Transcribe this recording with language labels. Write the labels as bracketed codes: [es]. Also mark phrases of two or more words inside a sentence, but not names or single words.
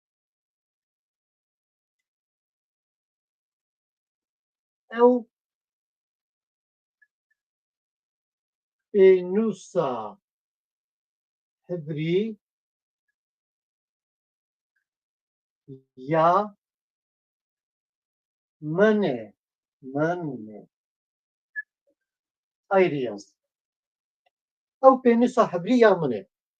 [ku] Ev pênûsa hebrî ya min e. [tr] Ayrı yaz. [ku] Ew pênûsa hebrî ya min e.